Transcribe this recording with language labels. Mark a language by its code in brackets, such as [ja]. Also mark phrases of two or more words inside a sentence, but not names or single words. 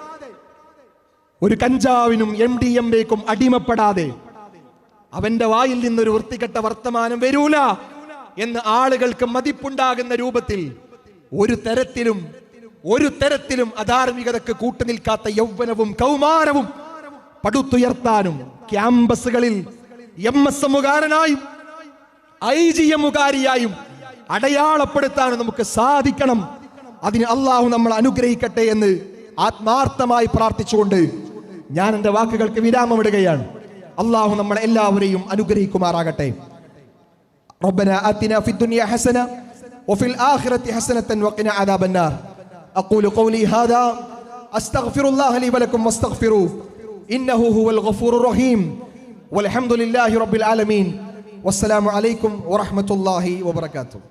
[ml] ഒരു കഞ്ചാവിനും MDMA-ക്കും അടിമപ്പെടാതെ, അവന്റെ വായിൽ നിന്നൊരു വൃത്തികെട്ട വർത്തമാനം വരൂല എന്ന് ആളുകൾക്ക് മതിപ്പുണ്ടാകുന്ന രൂപത്തിൽ ഒരു തരത്തിലും അധാർമികതക്ക് കൂട്ടുനിൽക്കാത്ത യൗവനവും കൗമാരവും പടുത്തുയർത്താനും ക്യാമ്പസുകളിൽ MSM-കാരനായും IGM-കാരിയായും അടയാളപ്പെടുത്താനും നമുക്ക് സാധിക്കണം. അതിന് അള്ളാഹു നമ്മൾ അനുഗ്രഹിക്കട്ടെ എന്ന് ആത്മാർത്ഥമായി പ്രാർത്ഥിച്ചുകൊണ്ട് ഞാൻ എൻ്റെ വാക്കുകൾക്ക് വിരാമമിടുകയാണ്. അള്ളാഹു നമ്മളെ എല്ലാവരെയും അനുഗ്രഹിക്കുമാറാകട്ടെ. [ar] ربنا آتنا في الدنيا حسنة وفي الآخرة حسنة وقنا عذاب النار. أقول قولي هذا أستغفر الله لي ولكم واستغفروه إنه هو الغفور الرحيم والحمد لله رب العالمين والسلام عليكم ورحمة الله وبركاته.